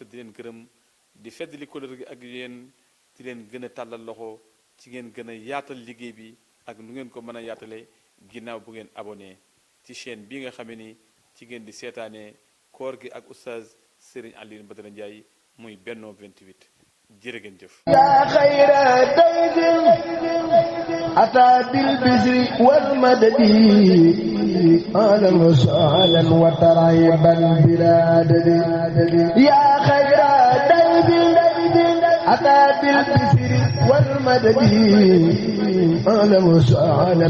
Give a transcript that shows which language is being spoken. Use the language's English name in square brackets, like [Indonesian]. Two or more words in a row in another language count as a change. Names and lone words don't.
[Wolof] di leen gërëm di feddali couleur gi ak yéen di leen gën a tàllal loxo ci ngeen gën a yaatal liggéey bi ak nu ngeen ko mën a yaatale ginnaaw bu ngeen abonné ci chaîne bi nga xamee ni ci ngeen di seetaanee koor gi ak oustaz Serigne Alioune Badara Ndiaye muy Benno 28 jërë ngeen jëf. [Arabic] يا خير ضيف أتى بالبشر والمدد أهلا وسهلا وترحيبا بلا عدد يا خير ضيف أتى بالبشر والمدد أهلا وسهلا